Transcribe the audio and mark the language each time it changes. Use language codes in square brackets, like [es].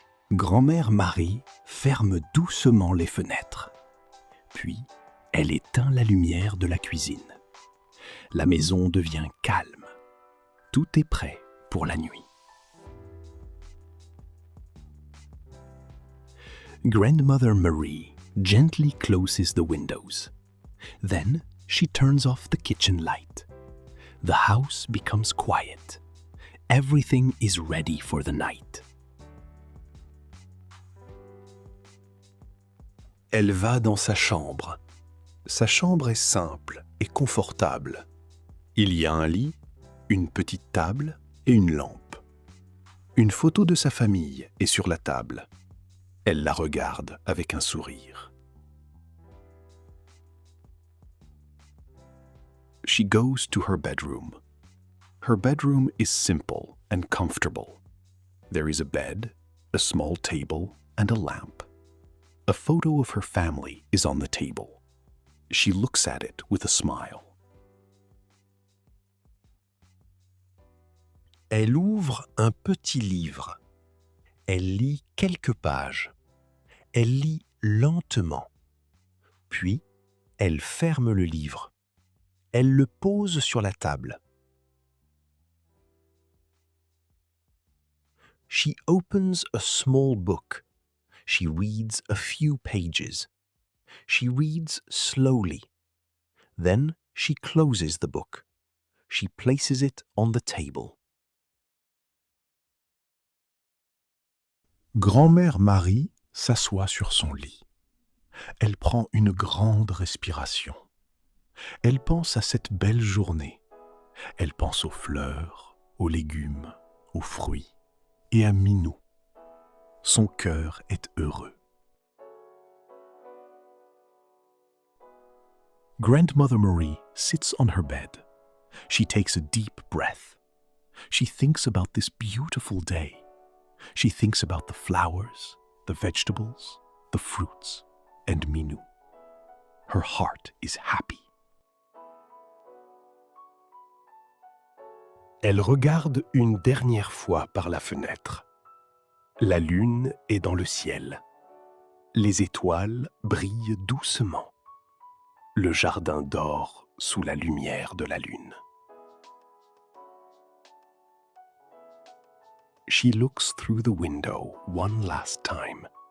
[fr] Grand-mère Marie ferme doucement les fenêtres. Puis, elle éteint la lumière de la cuisine. La maison devient calme. Tout est prêt pour la nuit. [en] Grandmother Marie gently closes the windows. Then she turns off the kitchen light. The house becomes quiet. Everything is ready for the night. [fr] Elle va dans sa chambre. Sa chambre est simple et confortable. Il y a un lit, une petite table et une lampe. Une photo de sa famille est sur la table. Elle la regarde avec un sourire. [en] She goes to her bedroom. Her bedroom is simple and comfortable. There is a bed, a small table, and a lamp. A photo of her family is on the table. She looks at it with a smile. [fr] Elle ouvre un petit livre. Elle lit quelques pages. Elle lit lentement. Puis, elle ferme le livre. Elle le pose sur la table. [en] She opens a small book. She reads a few pages. She reads slowly. Then she closes the book. She places it on the table. [fr] Grand-mère Marie s'assoit sur son lit. Elle prend une grande respiration. Elle pense à cette belle journée. Elle pense aux fleurs, aux légumes, aux fruits et à Minou. Son cœur est heureux. [en] Grandmother Marie sits on her bed. She takes a deep breath. She thinks about this beautiful day. She thinks about the flowers, the vegetables, the fruits, and Minou. Her heart is happy. [fr] Elle regarde une dernière fois par la fenêtre. La lune est dans le ciel. Les étoiles brillent doucement. Le jardin dort sous la lumière de la lune. [en] She looks through the window one last time.